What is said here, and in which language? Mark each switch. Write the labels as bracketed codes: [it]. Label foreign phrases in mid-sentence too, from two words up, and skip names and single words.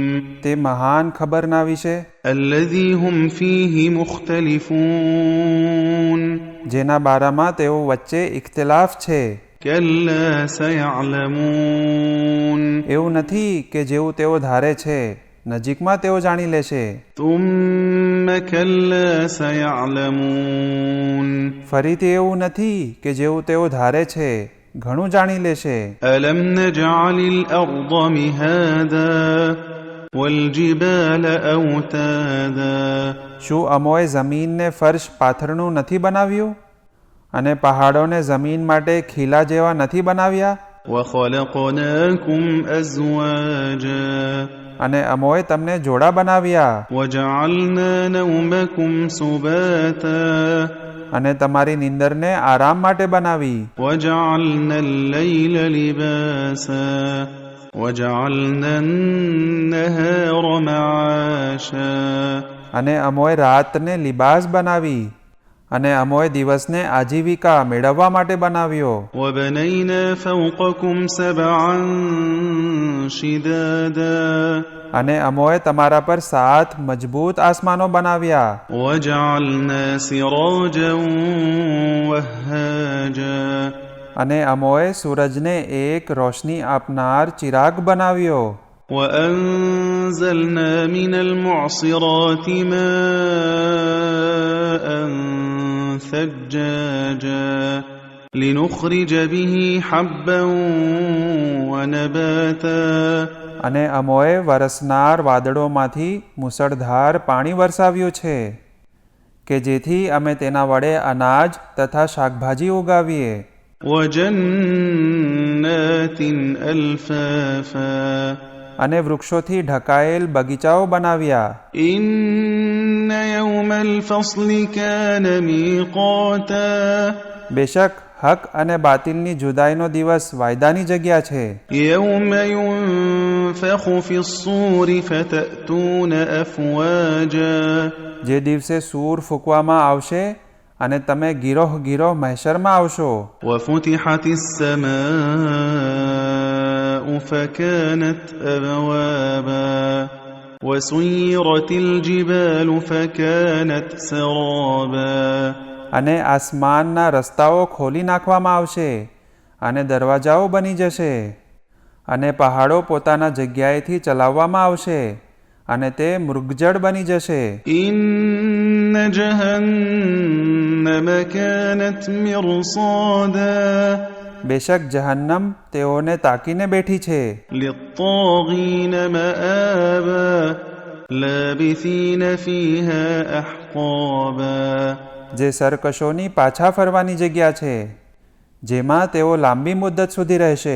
[gu] તે મહાન ખબરના વિશે [ar] الذي هم فيه مختلفون. [gu] જેના બારામાં તેઓ વચ્ચે ઇખ્તિલાફ છે. [ar] كلا سيعلمون. [gu] એવું નથી કે જેવું તેઓ ધારે છે નજીકમાં તેઓ જાણી લેશે. [ar] ثم كلا سيعلمون. [gu] ફરીથી એવું નથી કે જેવું તેઓ ધારે છે ઘણું જાણી લેશે. [ar] ألم نجعل الأرض مهادا والجبال أوتادا. [gu] શું અમોએ જમીનને ફર્શ પાથરણું નથી બનાવ્યું અને પહાડોને જમીન માટે ખીલા જેવા નથી બનાવ્યા? [ar] وخلقناكم أزواجا. [gu] અને અમોએ તમને જોડા બનાવ્યા [ar] وجعلنا نومكم سباتا. [gu] અને તમારી નિંદરને આરામ માટે બનાવી. [ar] وجعلنا الليل لباسا وجعلنا النهار معاشا. [gu] અને અમોએ રાતને લિબાસ બનાવી અને અમોએ દિવસને આજીવિકા મેળવવા માટે બનાવ્યો. [ar] وبنينا فوقكم سبعا شدادا. [gu] અને અમોએ તમારા પર 7 મજબૂત આસમાનો બનાવ્યા. [ar] وجعلنا سراجا وهاجا. [gu] અને અમોએ સૂરજને એક રોશની આપનાર ચિરાગ બનાવ્યો. [ar] وأنزلنا من المعصرات ماء ثجاجا لنخرج به حبا ونباتا. [gu] અને અમોએ વરસનાર વાદળોમાંથી મુસળધાર પાણી વરસાવ્યું છે કે જેથી અમે તેના વડે અનાજ તથા શાકભાજી ઉગાવીએ. [ar] وجنات ألفافا. [gu] અને વૃક્ષોથી ઢકાયેલ બગીચાઓ બનાવ્યા. [ar] إن يوم الفصل كان ميقاتا. [gu] બેશક હક અને બાતિલની જુદાઈનો દિવસ વાયદાની જગ્યા છે. [ar] يوم ينفخ في الصور فتأتون أفواجا. [gu] જે દિવસે સૂર ફૂંકવામાં આવશે અને તમે ગીરોહ ગીરોહ મહેશરમાં આવશો. [ar] وفتحت السماء فكانت أبوابا وسيرت الجبال فكانت سرابا. [gu] અને આસમાનના રસ્તાઓ ખોલી નાખવામાં આવશે અને દરવાજાઓ બની જશે અને પહાડો પોતાના જગ્યાએથી ચલાવવામાં આવશે અને તે મૃગજળ બની જશે. [ar] إن جهنم كانت مرصادا. [gu] બેશક જહન્નમ તેઓને તાકીને બેઠી છે. [ar] للطاغين مآبا لابثين فيها أحقابا. [gu] જે સરકશોની પાછા ફરવાની જગ્યા છે જેમાં તેઓ લાંબી મુદ્દત સુધી રહેશે.